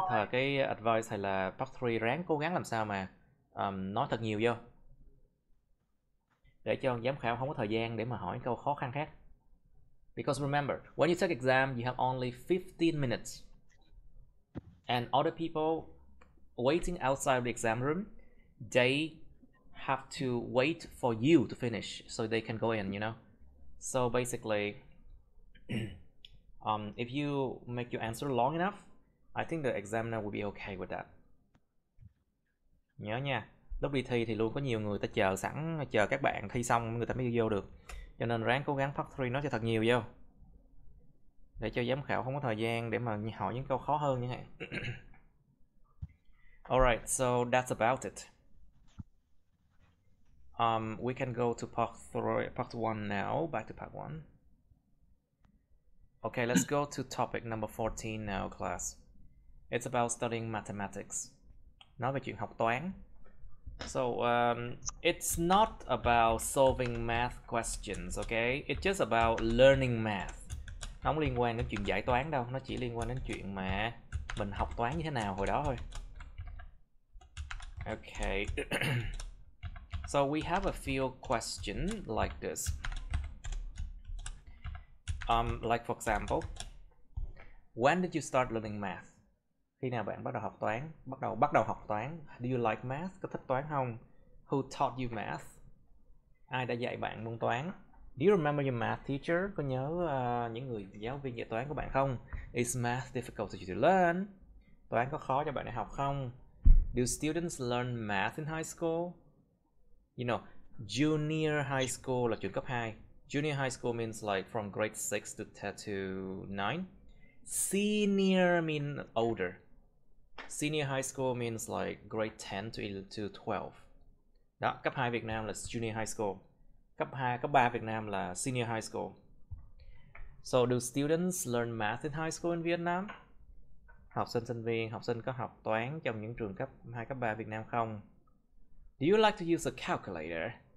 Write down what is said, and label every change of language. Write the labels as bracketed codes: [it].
[vi] Cái advice hay là part 3 ráng cố gắng làm sao mà nói thật nhiều vô, để cho giám khảo không có thời gian để mà hỏi câu khó khăn khác. [en] Because remember, when you take exam, you have only 15 minutes. And other people waiting outside the exam room, they have to wait for you to finish so they can go in, you know. So basically, if you make your answer long enough, I think the examiner will be okay with that. [vi] Nhớ nha, lúc đi thi thì luôn có nhiều người ta chờ sẵn, chờ các bạn thi xong người ta mới vô được. Cho nên ráng cố gắng part 3 nói cho thật nhiều vô, để cho giám khảo không có thời gian để mà hỏi những câu khó hơn như vậy. [en] Alright, so that's about it. We can go to part 1 now. Back to part 1. Okay, let's go to topic number 14 now, class. It's about studying mathematics. [vi] Nói về chuyện học toán. [en] So it's not about solving math questions, okay? It's just about learning math. [vi] Nó không liên quan đến chuyện giải toán đâu, nó chỉ liên quan đến chuyện mà mình học toán như thế nào hồi đó thôi. [en] Okay. So we have a few questions like this. Like for example, when did you start learning math? [vi] Khi nào bạn bắt đầu học toán? Bắt đầu học toán. [en] Do you like math? [vi] Có thích toán không? [en] Who taught you math? [vi] Ai đã dạy bạn môn toán? [en] Do you remember your math teacher? [vi] Có nhớ những người giáo viên dạy toán của bạn không? [en] Is math difficult for you to learn? [vi] Toán có khó cho bạn để học không? [en] Do students learn math in high school? You know, junior high school [vi] là trường cấp 2. [en] Junior high school means like from grade 6 to 9. Senior means older. Senior high school means like grade 10 to 12. [vi] Đó, cấp 2 Việt Nam là junior high school. Cấp 3 Việt Nam là senior high school. [en] So do students learn math in high school in Vietnam? [vi] Học sinh có học toán trong những trường cấp 2, cấp 3 Việt Nam không? [en] Do you like to use a calculator?